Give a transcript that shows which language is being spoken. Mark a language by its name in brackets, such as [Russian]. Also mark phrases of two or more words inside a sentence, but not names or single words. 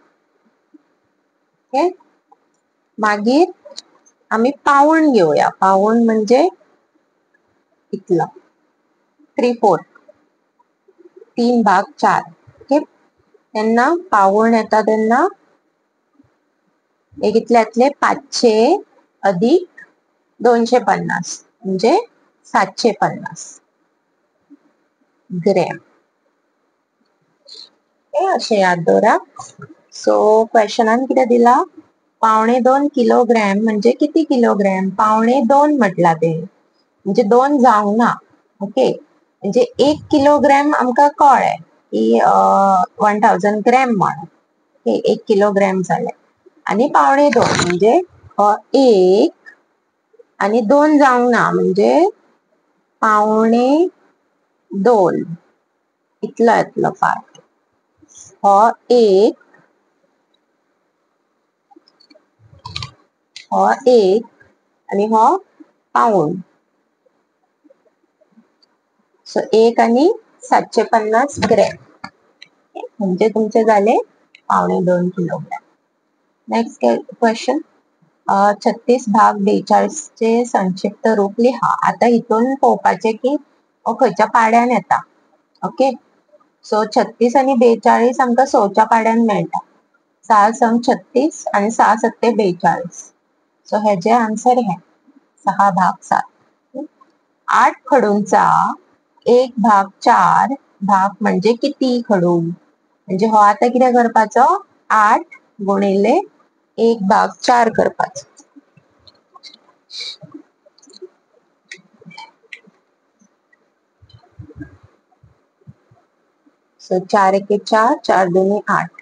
[Konkani] ओके, मागीर आमी पाऊण घेवया. पाऊण म्हणजे इतलो, 3/4, 3/4. ओके, तेन्ना पाऊण येता तेन्ना हे कितले जातले, 500 अधिक 250 म्हणजे 750 ग्रॅम. हे असे याद दवरा. सो क्वेश्चनान किती दिला, 2.25 किलोग्रॅम म्हणजे किती किलोग्रॅम? 2.25 म्हटला ते म्हणजे 2 जावंक ना. ओके, म्हणजे 1 किलोग्रॅम आमकां कळ्ळे की 1000 ग्रॅम म्हणून. ओके, 1 किलोग्रॅम जाले. आणि 2.25 म्हणजे 1 आणि 2 जावंक ना म्हणजे 2.25 इतलो येतलो पार्ट. हो 1, हो 1 आणि हो पाऊण. सो 1 आणि 750 ग्रॅम म्हणजे तुमचे झाले 2.25 किलोग्रॅम. [English] next question, [Marathi] 36 भाग 42 चे संक्षिप्त रूप लिहा. [Konkani] आता इथून पोवपाचे की हो खंयच्या पाड्यान येता. ओके, सो 36 आणि 42 आमकां 100च्या पाड्यान मेळटा. 6 संग 36 आणि 6 सत्ते 42. सो हेजे आन्सर हे 6/7. [Marathi] 8 खडूंचा 1/4 भाग म्हणजे किती खडू? [Konkani] म्हणजे हो आता किती करपाचो, 8 गुणिले 1/4 करपाचो. [Marathi] सो 4 एके 4, 4 दुनी 8.